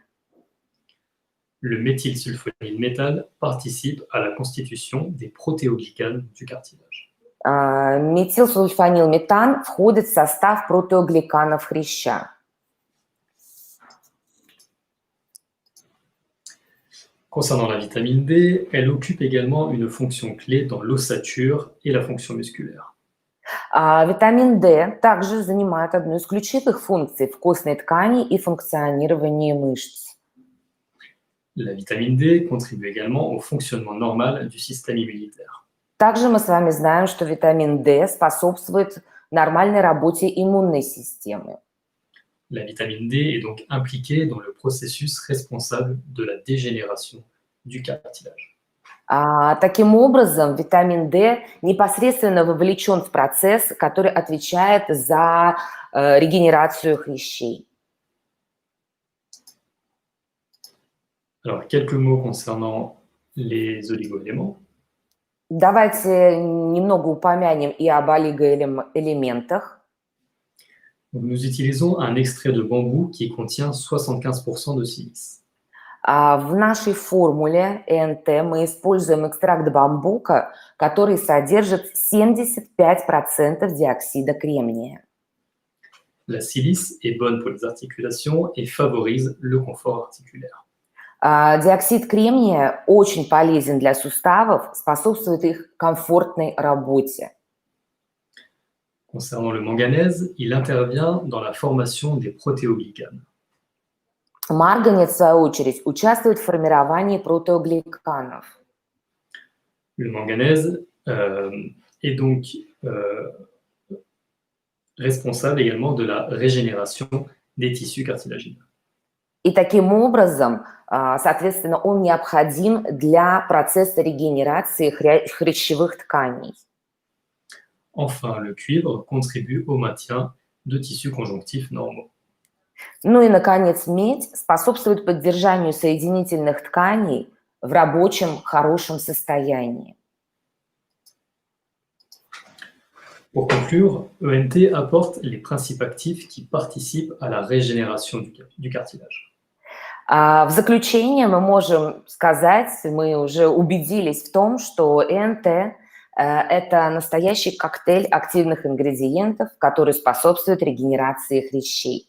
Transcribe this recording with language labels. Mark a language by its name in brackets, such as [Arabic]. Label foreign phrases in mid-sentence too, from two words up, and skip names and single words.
[French] Le méthylsulfonylmétal participe à la constitution des protéoglycanes du cartilage. [Russian] Метилсульфанилметан входит в состав протеогликанов хряща. [French] Concernant la vitamine D, elle occupe également une fonction clé dans l'ossature et la fonction musculaire. [Russian] Витамин D также занимает одну из ключевых функций в костной ткани и функционировании мышц. [French] La vitamine D contribue également au fonctionnement normal du système immunitaire. [Russian] Также мы с вами знаем, что витамин D способствует нормальной работе иммунной системы. [French] La vitamine D est donc impliquée dans le processus responsable de la dégénération du cartilage. [Russian] Таким образом, витамин D непосредственно вовлечен в процесс, который отвечает за регенерацию хрящей. [French] Alors, quelques mots concernant les oligoéléments. [Russian] Давайте немного упомянем и об олигоэлементах. [French] Nous utilisons un extrait de bambou qui contient 75% de silice. [Russian] В нашей формуле ЭНТ мы используем экстракт бамбука, который содержит 75% диоксида кремния. [French] La silice est bonne pour les articulations et favorise le confort articulaire. [Russian] Диоксид кремния очень полезен для суставов, способствует их комфортной работе. [French] Concernant le manganèse, il intervient dans la formation des protéoglycanes. [Russian] Марганец, в свою очередь, участвует в формировании протеогликанов. [French] Le manganèse est donc responsable également de la régénération des tissus cartilagineux. [Russian] И таким образом, соответственно, он необходим для процесса регенерации хрящевых тканей. [French] Enfin, le cuivre contribue au maintien de tissus conjonctifs normaux. [Russian] Ну и, наконец, медь способствует поддержанию соединительных тканей в рабочем, хорошем состоянии. [French] Pour conclure, ENT apporte les principes actifs qui participent à la régénération du cartilage. [Russian] В заключение мы можем сказать, мы уже убедились в том, что ЭНТ это настоящий коктейль активных ингредиентов, который способствует регенерации хрящей.